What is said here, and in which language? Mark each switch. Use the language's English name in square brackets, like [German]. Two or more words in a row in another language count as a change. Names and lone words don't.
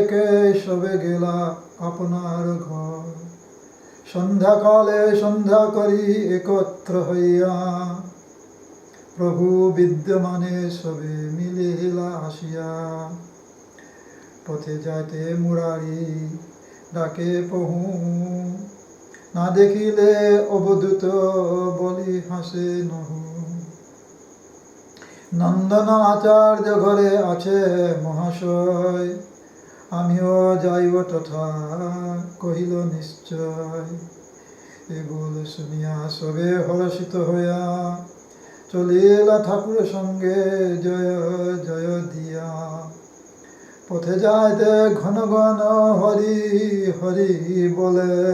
[Bangla] একে সবে গেলা আপনার ঘর সন্ধ্যা কালে সন্ধ্যা করি একত্র হইয়া প্রভু বিদ্যমানে সবে মিলিলা আসিয়া পথে যাতে মুরারি ডাকে পহু না দেখিলে অবধূত বলি হাসে নাহু নন্দন আচার্য ঘরে আছে মহাশয় আমিও যাইব তথা কহিল নিশ্চয় এ বল শুনিয়া সবে হর্ষিত হইয়া চলিলা ঠাকুরের সঙ্গে জয় জয় দিয়া পথে যাইতে ঘন ঘন হরি হরি বলে